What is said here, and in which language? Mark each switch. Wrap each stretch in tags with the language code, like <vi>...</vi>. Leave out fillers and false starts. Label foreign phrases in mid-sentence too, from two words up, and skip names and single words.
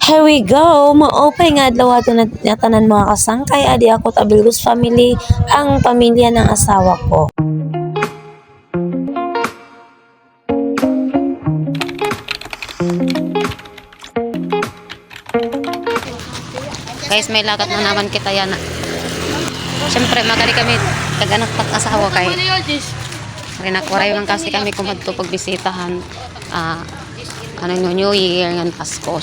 <en>Here we go,</en> <war>maopay nga adlaw ato na tanan mga kasangkay, adi ako Tabilus family,</war> <tl>ang pamilya ng asawa ko.</tl> <war>Guys, may lakat na naman kita yan. Siyempre, magari kami kaganak asawa kay rinakwaray lang kasi kami kumadto pagbisitahan ano New Year ng Pasko.</war>